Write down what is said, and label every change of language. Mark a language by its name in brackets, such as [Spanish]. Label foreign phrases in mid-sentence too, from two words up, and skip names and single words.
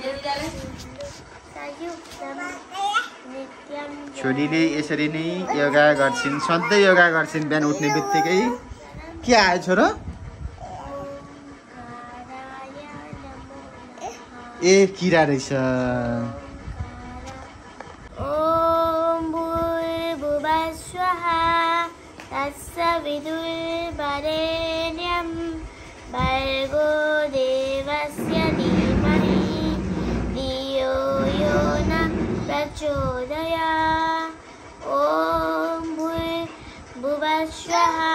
[Nepali] छोरीले यसरी नै योगा गर्छिन् सधैँ योगा गर्छिन् बिहान उठ्ने बित्तिकै के आयो छोरो ए किरा रहेछ [Sanskrit] ओम भूर्भुवः स्वः तत्सवितुर्वरेण्यं भर्गो देवस्य धीमहि धियो यो न प्रचोदयात् ॐ भूर्भुवः स्वः